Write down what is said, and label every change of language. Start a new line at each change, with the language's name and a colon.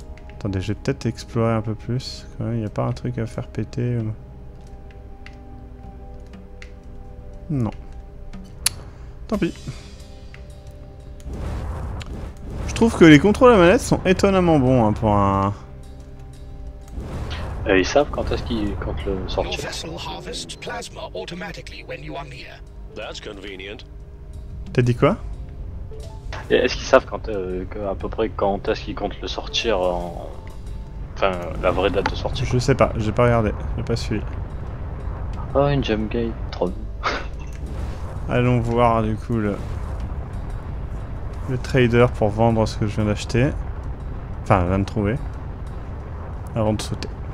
French: Attendez, je vais peut-être explorer un peu plus. Quand même, il n'y a pas un truc à faire péter Non. Tant pis. Je trouve que les contrôles à manette sont étonnamment bons hein, pour un... Ils savent quand est-ce qu'ils comptent le
English: Your
French: sortir.
English: vessel harvests plasma automatically when you are near. That's convenient.
French: T'as dit quoi? Et est-ce qu'ils savent quand, à peu près quand est-ce qu'ils comptent le sortir en... Enfin, la vraie date de sortie. Je sais pas, j'ai pas regardé, j'ai pas suivi. Oh, une jump gate, trop bien. Allons voir du coup le trader pour vendre ce que je viens d'acheter. Enfin, viens de trouver. Avant de sauter.